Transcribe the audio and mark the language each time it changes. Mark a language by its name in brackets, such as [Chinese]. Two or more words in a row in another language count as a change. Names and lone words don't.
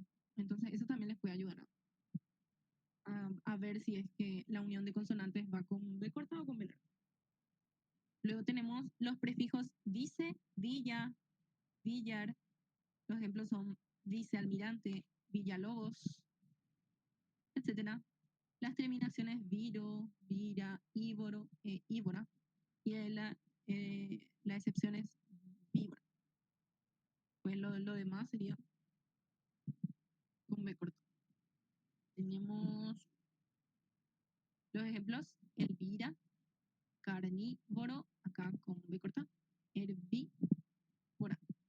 [Spanish] Entonces eso también les puede ayudar a ver si es que la unión de consonantes va con B corta o con B larga. Luego tenemos los prefijos dice, villa, villar. Los ejemplos son vicealmirante, Villalobos, etc. Las terminaciones viro, vira, íboro, íbora. Y la excepción es víbora. Pues lo demás sería con B corto. Tenemos los ejemplos: Elvira, carnívoro, acá con B corta, herbívora.